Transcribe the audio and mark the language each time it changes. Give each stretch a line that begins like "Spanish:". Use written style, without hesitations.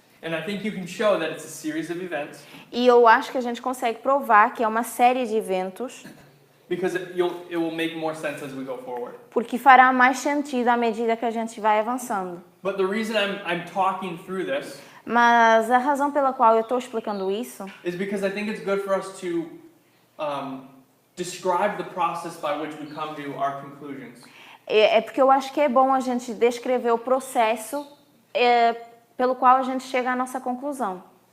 English: And I think you can show that it's a series of events
Portuguese: E eu acho que a gente consegue provar que é uma série de eventos,
English: because it will make more sense as we go forward.
Portuguese: porque fará mais sentido à medida que a gente vai avançando.
English: But the reason I'm talking through this
Portuguese: Mas a razão pela qual eu estou explicando isso
English: is because I think it's good for us to describe the process by which we come to our conclusions.
Portuguese: é porque eu acho que é bom a gente descrever o processo pelo qual a gente chega à nossa conclusão.